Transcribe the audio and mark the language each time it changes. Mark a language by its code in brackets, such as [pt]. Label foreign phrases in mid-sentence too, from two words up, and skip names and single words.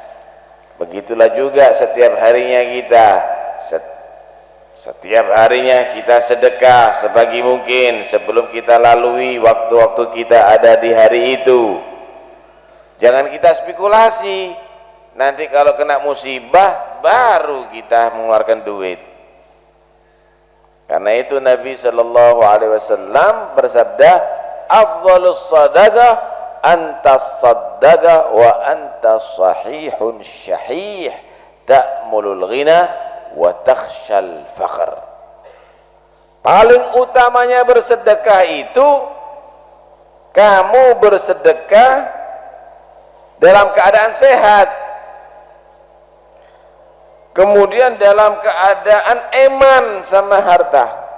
[id] Begitulah juga setiap harinya kita Setiap harinya kita sedekah sebagi mungkin sebelum kita lalui waktu-waktu kita ada di hari itu. Jangan kita spekulasi, nanti kalau kena musibah baru kita mengeluarkan duit. Karena itu Nabi [ar] صلى الله عليه وسلم [id] bersabda, [ar] أفضل الصدقة أن تصدق و أنت صحيح شحيح تأمل الغنى وتخشى الفقر. [id] Paling utamanya bersedekah itu kamu bersedekah dalam keadaan sehat, kemudian dalam keadaan eman sama harta.